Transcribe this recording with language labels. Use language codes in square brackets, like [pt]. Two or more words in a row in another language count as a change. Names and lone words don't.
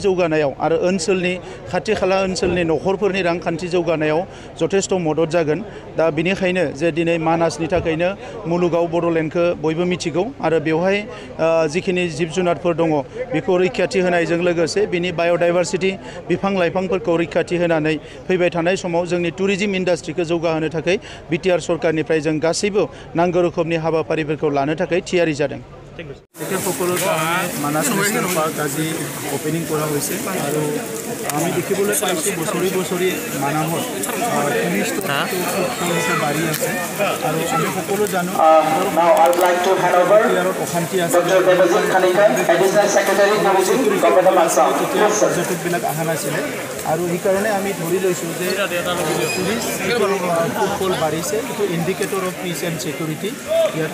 [brx] जौगानायाव आरो ओनसोलनि खाथि खाला ओनसोलनि नखरफोरनि रांखान्थि जौगानायाव जथेस्थ' मदद जागोन दा बेनिखायनो जे दिनै मानासनि थाखायनो मुलुगाव बड'लेण्डखौ बयबो मिथिगौ आरो बेवहाय जिखिनि जिब जुनारफोर दङ बेखौ रैखाथि होनायजों लोगोसे बिनि बाय'डाइभारसिटि बिफां लाइफांफोरखौ रैखाथि होनानै फैबाय थानाय समाव जोंनि [en] tourism industry [brx] जौगाहोनो थाखाय बिटिआर सरकारनिफ्राय जों गासैबो नांगौ रोखोमनि हाबाफारिफोरखौ लानो थाखाय थियारि जादों। [as] मानास नेशनेल पार्क আজি ओपनिंग करा হৈছে আৰু আমি দেখিবলৈ পাইছোঁ বছৰি বছৰি মানাহত টুৰিষ্ট বাঢ়ি আছে আৰু আমি সকলো জানো অশান্তি আছে পৰ্যটকবিলাক অহা নাছিলে আৰু সেইকাৰণে আমি ধৰি লৈছোঁ যে [en] tourist footfall [as] বাঢ়িছে এইটো [en] indicator of peace and security [as] ইয়াত